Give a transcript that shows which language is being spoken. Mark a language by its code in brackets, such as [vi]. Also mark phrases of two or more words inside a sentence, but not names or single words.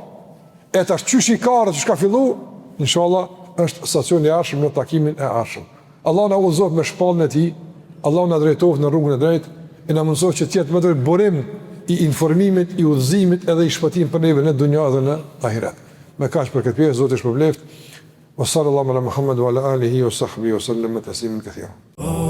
[sq] E tash çysh i ka ardhur, çysh ka filluar, inshallah është stacioni i ardhshëm në takimin e ardhshëm. Allah na udhëzoj me shpallën e tij, Allah na drejtoft në rrugën e drejtë e na mundsoj që të jetë më drejt burim i informimit, i udhëzimit edhe i shpëtimit për neve në dunja dhe në ahiret. Me kaq për këtë pjesë, Zoti shpërbleft. [ar] وصلى الله على محمد وعلى آله وصحبه وسلم تسليما كثيرا.